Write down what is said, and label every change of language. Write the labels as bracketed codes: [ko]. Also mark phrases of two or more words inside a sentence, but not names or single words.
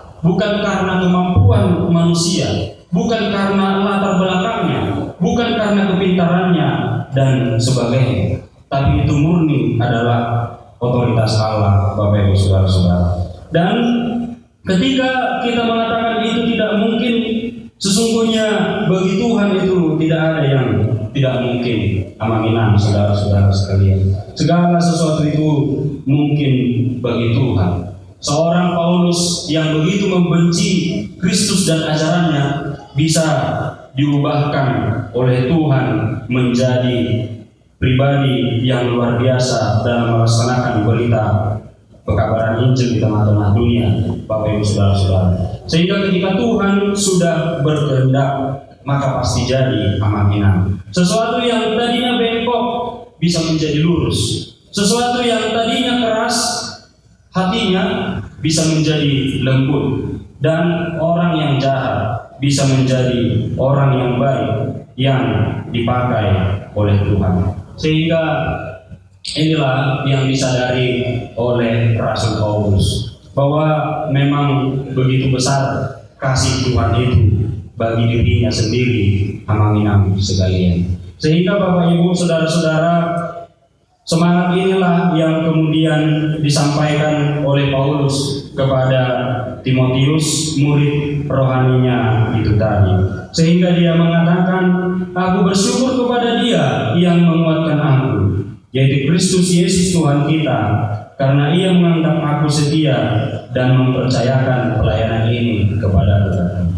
[id] Bukan karena kemampuan manusia, bukan karena latar belakangnya, bukan karena kepintarannya dan sebagainya, tapi itu murni adalah otoritas Allah, Bapak Ibu saudara-saudara. Dan ketika kita mengatakan itu tidak mungkin, sesungguhnya bagi Tuhan itu tidak ada yang tidak mungkin, amang-inang saudara-saudara sekalian. Segala sesuatu itu mungkin bagi Tuhan. Seorang Paulus yang begitu membenci Kristus dan ajarannya bisa diubahkan oleh Tuhan menjadi pribadi yang luar biasa dalam melaksanakan berita pekabaran Injil di tengah-tengah dunia, Bapak Ibu saudara-saudara. Sehingga ketika Tuhan sudah berkehendak, maka pasti jadi amang-inang. Sesuatu yang tadinya bengkok bisa menjadi lurus. Sesuatu yang tadinya keras hatinya bisa menjadi lembut, dan orang yang jahat bisa menjadi orang yang baik yang dipakai oleh Tuhan. Sehingga inilah yang disadari oleh Rasul Paulus, bahwa memang begitu besar kasih Tuhan itu bagi dirinya sendiri, amang-inang sekalian. Sehingga Bapak Ibu saudara-saudara, Semangat inilah yang kemudian disampaikan oleh Paulus kepada Timotius, murid rohaninya itu tadi. Sehingga dia mengatakan, aku bersyukur kepada Dia yang menguatkan aku, yaitu Kristus Yesus Tuhan kita, karena Ia menganggap aku setia dan mempercayakan pelayanan ini kepada kita.